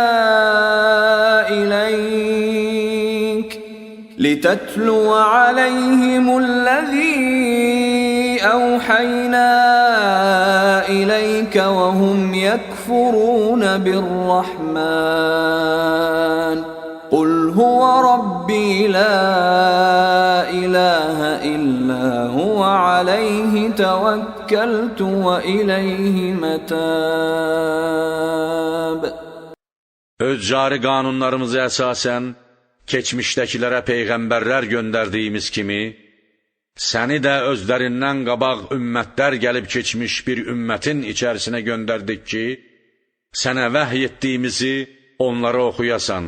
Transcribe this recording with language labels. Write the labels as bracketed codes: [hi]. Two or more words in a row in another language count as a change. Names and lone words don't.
[ar] إليك وهم يكفرون بالرحمن قل هو ربي لا إله إلا هو عليه توكلت وإليه متاب. [az] Öz cari qanunlarımızı əsasən keçmişdəkilərə peyğəmbərlər göndərdiyimiz kimi, səni də özlərindən qabaq ümmətlər gəlib keçmiş bir ümmətin içərisinə göndərdik ki, sənə vəhy etdiyimizi onlara oxuyasan.